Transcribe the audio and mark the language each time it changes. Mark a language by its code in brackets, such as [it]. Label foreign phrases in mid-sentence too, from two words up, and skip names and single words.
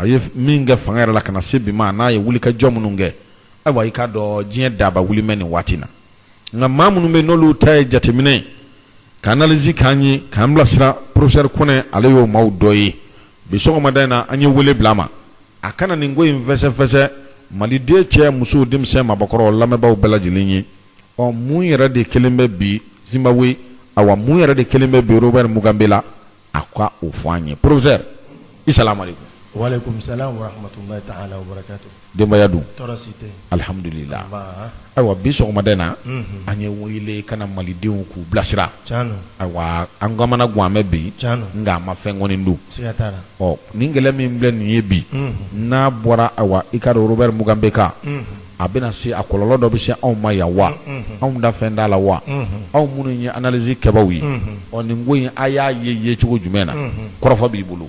[bm] ye min kɛ fanga yɛrɛ la ka na se bi ma n'a ye wulikajɔ minnu kɛ ayiwa i k'a dɔn diɲɛ daba wuli mɛ nin waati na nka maa minnu bɛ n'olu ta ye jateminɛ ka analyse k'an ye k'an bilasira professeur Kɔnɛ ale y'o maaw dɔ ye bi sɔgɔmada in na an ye wele bila a ma a kana nin ko in fɛsɛfɛsɛ maliden cɛ muso denmisɛn mabɔkɔrɔ lamɛnbaaw bɛɛ lajɛlen ye mun yɛrɛ de kelen bɛ bi Zimbabwe awa mun yɛrɛ de kelen bɛ bi Robert Mugabe la a ka o fɔ an ye professeur [ar] السلام عليكم. وعليكم السلام ورحمة الله تعالى وبركاته. [bm] Denbaya dun Tɔɔrɔ si tɛ. Alhamdulillah. Ayiwa bi sɔgɔmada in na an ye wele kana malidenw k'u bilasira. Tiɲɛ ayiwa an kamana guwan an bɛ bi nka a ma fɛn kɔni dun. Siga t'a la. Nin gɛlɛya min filɛ nin ye bi n'a bɔra ayiwa i ka dɔn Robert Mugabe kan a bɛna se a kɔlɔlɔ dɔ bɛ se anw ma yan wa anw da fɛn t'a la wa anw minnu ye analyse kɛbaaw ye nin ko in a y'a ye cogo jumɛn na kɔrɔfɔ b'i bolo.